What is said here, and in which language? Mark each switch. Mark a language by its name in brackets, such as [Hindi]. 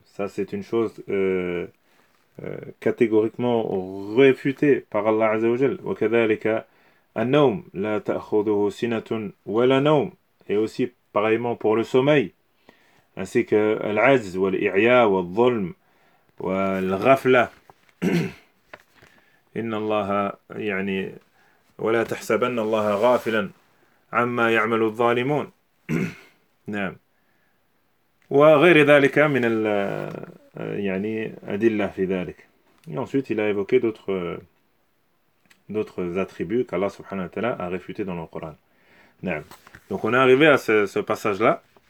[French] Ça, c'est une chose catégoriquement réfutée par Allah Azzawajal. [Arabic] Wa kadhalika an-nawm la ta'khudhuhu sinatun wa la nawm. [French] Et aussi, pareillement, pour le sommeil, ainsi que [Arabic] al-'azz wa al-i'ya wa al-dhulm. والغفلة إن الله يعني ولا تحسبن الله غافلا عما يعمل الظالمون نعم وغير ذلك من ال يعني أدلة في ذلك. [French] Et ensuite il a évoqué d'autres attributs qu'Allah subhanahu wa ta'ala a réfutés dans le Coran. [Arabic] نعم. [French] Donc on est arrivé à ce passage là.